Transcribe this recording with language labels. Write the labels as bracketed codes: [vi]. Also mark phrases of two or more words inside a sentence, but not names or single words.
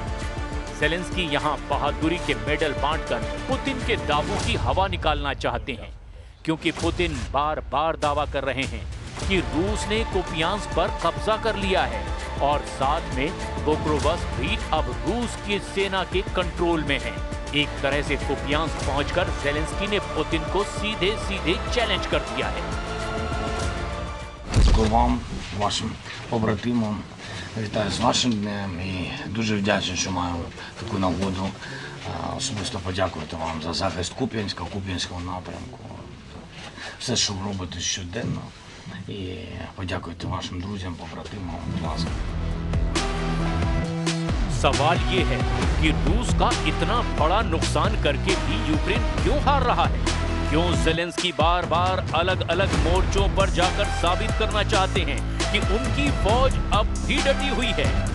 [hi] ज़ेलेंस्की यहां बहादुरी के मेडल बांटकर पुतिन के दावों की हवा निकालना चाहते हैं, क्योंकि पुतिन बार बार दावा कर रहे हैं कि रूस ने कुपियांस्क पर कब्जा कर लिया है और साथ में पोक्रोवस्क भी अब रूस की सेना के कंट्रोल में है। एक तरह से कुपियांस्क पहुंचकर ज़ेलेंस्की ने पुतिन को सीधे सीधे चैलेंज कर दिया है। [uk] Вам, вашим побратимам, вітаю з вашим днем і дуже вдячний, що маю таку нагоду особисто подякувати вам за захист Куп'янського напрямку. Все, що ви робите щоденно, і подякувати вашим друзям, побратимам, будь ласка. [hi] सवाल ये है कि रूस का इतना बड़ा नुकसान करके भी यूक्रेन क्यों हार रहा है? क्यों ज़ेलेंस्की बार बार अलग अलग मोर्चों पर जाकर साबित करना चाहते हैं कि उनकी फौज अब भी डटी हुई है?